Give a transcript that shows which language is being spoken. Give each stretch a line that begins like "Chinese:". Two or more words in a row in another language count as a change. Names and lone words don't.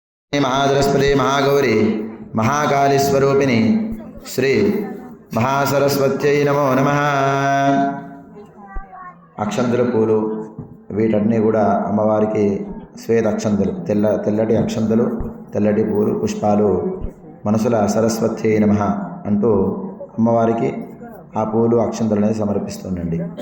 Sanskrit: महादरस्पति महागौरी महाकाली स्वरूपिणी श्री महासरस्वत्यै नमो नमः।
Telugu: అక్షంతలు పూలు వీటన్నీ కూడా అమ్మవారికి శ్వేత అక్షంతలు తెల్లటి అక్షంతలు తెల్లటి పూలు పుష్పాలు మనసుల
Sanskrit: सरस्वत्यै नमः
Telugu: అంటూ అమ్మవారికి ఆ పూలు అక్షంతలు అనేది సమర్పిస్తుండండి.